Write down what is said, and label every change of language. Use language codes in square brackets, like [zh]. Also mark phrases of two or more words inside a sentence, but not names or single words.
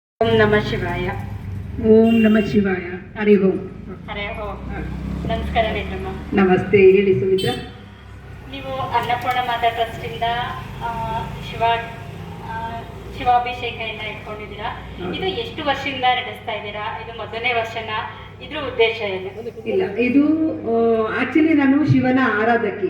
[sa] ಓಂ ನಮಃ ಶಿವಾಯ. ಓಂ ನಮಃ ಶಿವಾಯ. ಹರಿ ಓಂ. ಹರೇ ಓಂ. [kn] ನಮಸ್ಕಾರ ನೇತ್ರಮ್ಮ. ನಮಸ್ತೆ, ಹೇಳಿ ಸುಮಿತ್ರಾ. ನೀವು ಅನ್ನಪೂರ್ಣ ಮಾತಾ ಟ್ರಸ್ಟಿಂದ ಶಿವ ಶಿವಾಭಿಷೇಕ ಎಲ್ಲ ಇಟ್ಕೊಂಡಿದ್ದೀರಾ. ಇದು ಎಷ್ಟು ವರ್ಷದಿಂದ ನಡೆಸ್ತಾ ಇದ್ದೀರಾ? ಇದು ಮೊದಲನೇ ವರ್ಷನ? ಇದ್ರ ಉದ್ದೇಶ ಏನು? ಇಲ್ಲ, ಇದು ಆಕ್ಚುಲಿ ನಾನು ಶಿವನ ಆರಾಧಕಿ.